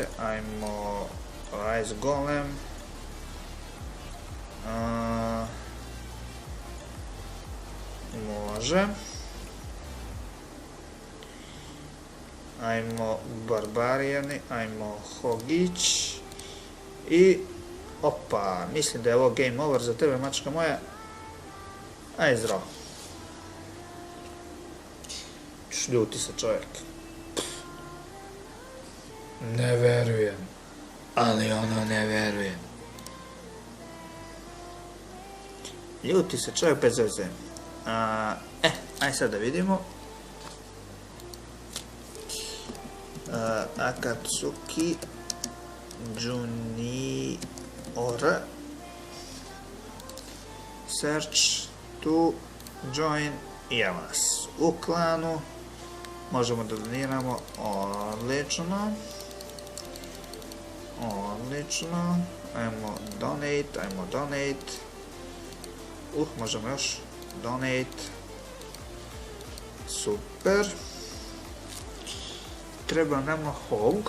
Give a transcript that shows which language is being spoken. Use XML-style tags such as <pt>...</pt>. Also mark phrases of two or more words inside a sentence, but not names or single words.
<sr>Ajmo Ice Golem. Može. Ajmo Barbarijani, ajmo Hogić. I opa, mislim da je ovo</sr> <en>game over</en> <sr>za tebe, mačka moja. Aj zdravo. Ljuti se čovjek. Ne verujem. Ali ono ne verujem. Ljuti se čovjek bez veze. Aj sad da vidimo. Akatsuki Junior.</sr> <en>search to join</en> <sr>i evo nas u klanu. Možemo da doniramo, odlično. Odlično, ajmo donate. Možemo još donate. Super. Treba nam hog.</sr>